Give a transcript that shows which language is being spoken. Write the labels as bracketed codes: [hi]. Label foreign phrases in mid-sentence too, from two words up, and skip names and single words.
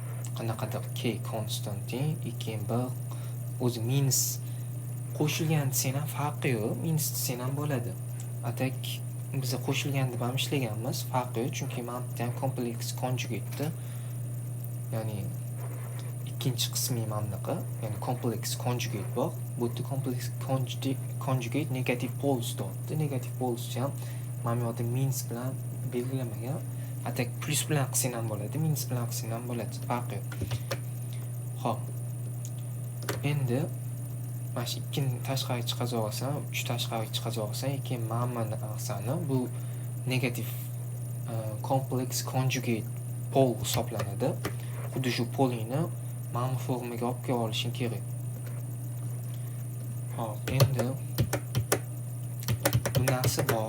[uz] Qanaqadir k konstantin 2-1 o'zi minus qo'shilgan desang ham farqi yo'q, minus desang ham bo'ladi. Atak biz qo'shilgan deb ham ishlaganmiz, farqi yo'q, chunki mana bu ham [en] complex conjugate, [uz] ya'ni ikkinchi qismi mana bunaqa, ya'ni [en] complex conjugate [uz] bor. Bu yerda [en] complex conjugate negative poles dotdi. Negative poles [uz] ham mana bu yerda minus bilan belgilamagan. Atak plus bilan qilsang ham bo'ladi, minus bilan qilsang ham bo'ladi, farqi yo'q. Xo'p. Endi mana shu 2ni tashqariga chiqarib olasan, 3 tashqariga chiqarib olasan, keyin mana bu narsani bu [en] negative complex conjugate pole [uz] hisoblanadi. Xuddi shu polingni mana bu formaga olib kelib olishing kerak. Hop, endi bu narsa bor.